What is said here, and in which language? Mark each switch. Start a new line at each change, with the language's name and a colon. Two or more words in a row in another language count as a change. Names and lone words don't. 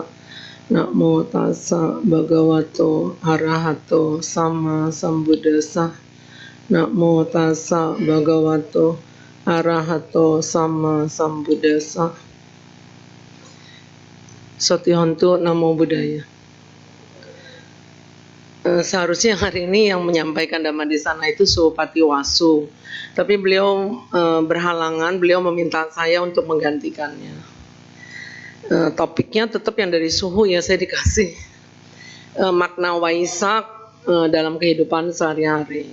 Pali: Namo tassa bhagavato arahato sama sambuddhassa. Namo tassa bhagavato arahato sama sambuddhassa. Sotihontu Namo Buddhaya.
Indonesian: Seharusnya hari ini yang menyampaikan Dhamma di sana itu Supati Wasu, tapi beliau berhalangan, beliau meminta saya untuk menggantikannya. Topiknya tetap yang dari suhu ya, saya dikasih makna Waisak dalam kehidupan sehari-hari.